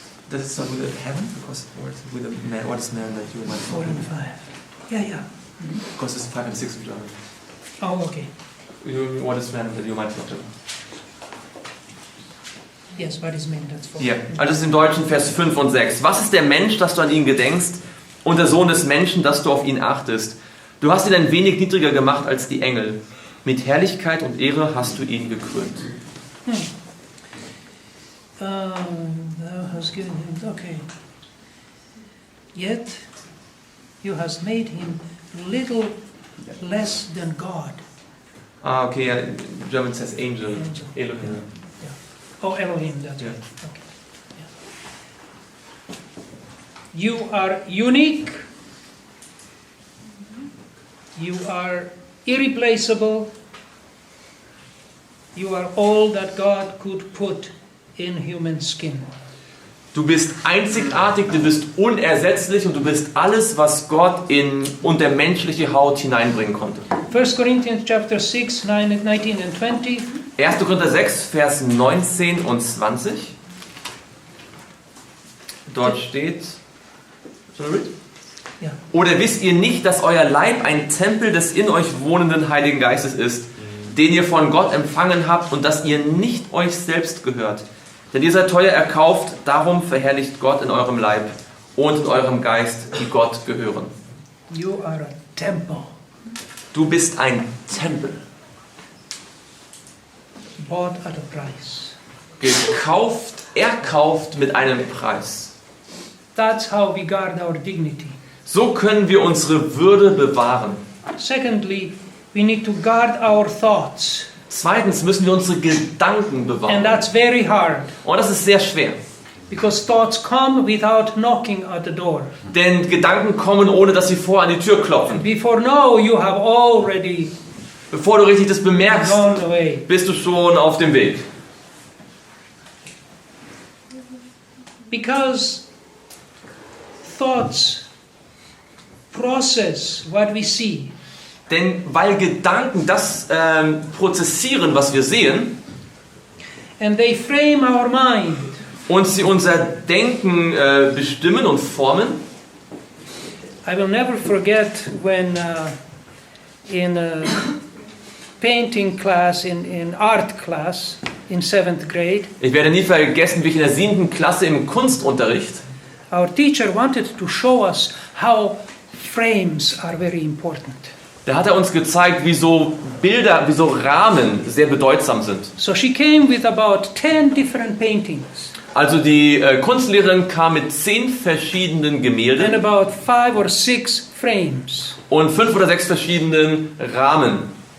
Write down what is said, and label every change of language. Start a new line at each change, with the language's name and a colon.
English: Does it start with a heaven? Because with a man, what is man that you might 4 and 5. Yeah. Because it's 5 and 6 in German. Oh, okay. What is man that you might not do? Yes, what is man? That's 4.
German: Ja, also das ist im Deutschen Vers 5 und 6. Was ist der Mensch, dass du an ihn gedenkst, und der Sohn des Menschen, dass du auf ihn achtest? Du hast ihn ein wenig niedriger gemacht als die Engel. Mit Herrlichkeit und Ehre hast du ihn gekrönt.
English: Thou hast given him, okay. Yet you hast made him little less than God. Ah, okay, ja, German says angel. Angel.
Hebrew: Elohim.
English: Oh, Elohim, that's Yeah. right. Okay. Yeah. You are unique. You are irreplaceable. You are all that God could put in human skin.
German: Du bist einzigartig, du bist unersetzlich und du bist alles, was Gott in und der menschliche Haut hineinbringen konnte.
English: 1 Corinthians chapter 6, 19 and 20.
German: 1. Korinther 6, Vers 19 und 20. Dort steht, Ja. oder wisst ihr nicht, dass euer Leib ein Tempel des in euch wohnenden Heiligen Geistes ist, den ihr von Gott empfangen habt und dass ihr nicht euch selbst gehört? Denn ihr seid teuer erkauft, darum verherrlicht Gott in eurem Leib und in eurem Geist, die Gott gehören.
English: You are a temple.
German: Du bist ein Tempel,
English: Bought at a price.
German: gekauft, erkauft mit einem Preis.
English: That's how we guard our dignity.
German: So können wir unsere Würde bewahren.
English: Secondly, we need to guard our thoughts.
German: Zweitens müssen wir unsere Gedanken
English: And
German: bewahren.
English: that's very hard.
German: Und das ist sehr schwer.
English: Because thoughts come without knocking at the door.
German: Denn Gedanken kommen, ohne dass sie vorher an die Tür klopfen.
English: Before now, you have already
German: Bevor du richtig das bemerkst,
English: gone away.
German: bist du schon auf dem Weg.
English: because thoughts process what we see.
German: Denn weil Gedanken das prozessieren, was wir sehen,
English: And they frame our mind.
German: und sie unser Denken bestimmen und formen.
English: I will never forget when in a painting class, in art class, in 7th grade,
German: Ich werde nie vergessen, wie ich in der 7. Klasse im Kunstunterricht,
English: our teacher wanted to show us how frames are very important.
German: da hat er uns gezeigt, wie so Bilder, wie so Rahmen sehr bedeutsam sind.
English: So she came with about 10 different paintings
German: Also die Kunstlehrerin kam mit 10 verschiedenen
English: and
German: Gemälden
English: about 5 or 6 frames.
German: und 5 oder 6 verschiedenen Rahmen.